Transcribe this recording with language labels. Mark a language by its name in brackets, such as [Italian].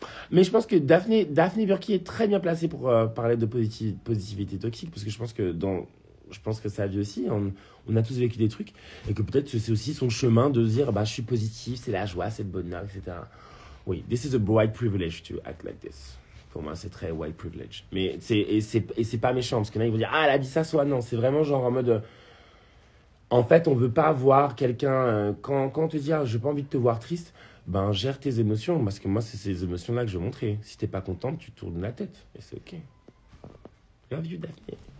[French] Mais je pense que Daphné Burki est très bien placée pour parler de positivité toxique, parce que je pense que sa vie aussi, on a tous vécu des trucs, et que peut-être que c'est aussi son chemin de dire, bah, je suis positif, c'est la joie, c'est le bonheur, etc. [English] Oui, this is a white privilege to act like this. [French] Pour moi, c'est très white privilege. Mais c'est pas méchant, parce que là, ils vont dire, ah, elle a dit ça, soit non. C'est vraiment genre en mode, en fait, on veut pas voir quelqu'un, quand on te dit, ah, j'ai pas envie de te voir triste, ben, gère tes émotions, parce que moi, c'est ces émotions-là que je veux montrer. Si t'es pas contente, tu tournes la tête, et c'est ok. [English] Love you, [French] Daphné.